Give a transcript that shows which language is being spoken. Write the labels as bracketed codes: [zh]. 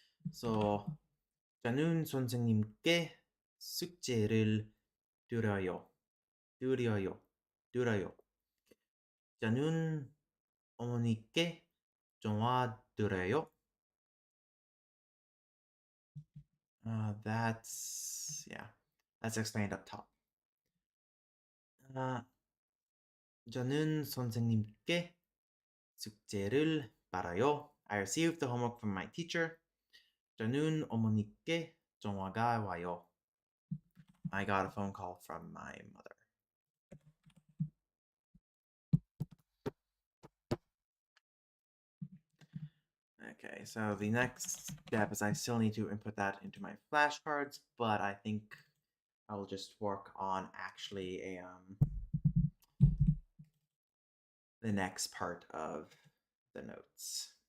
[ko] So, 저는 선생님께 숙제를 드려요. 드려요. 드려요. 저는 어머니께 전화 드려요. [en] Yeah, that's explained up top. [ko] Uh, 저는 선생님께 숙제를 받아요. [en] I received the homework from my teacher. [ko] 저는 어머니께 전화가 와요. [en] I got a phone call from my mother. Okay, so the next step is I still need to input that into my flashcards, but I think I will just work on actually the next part of the notes.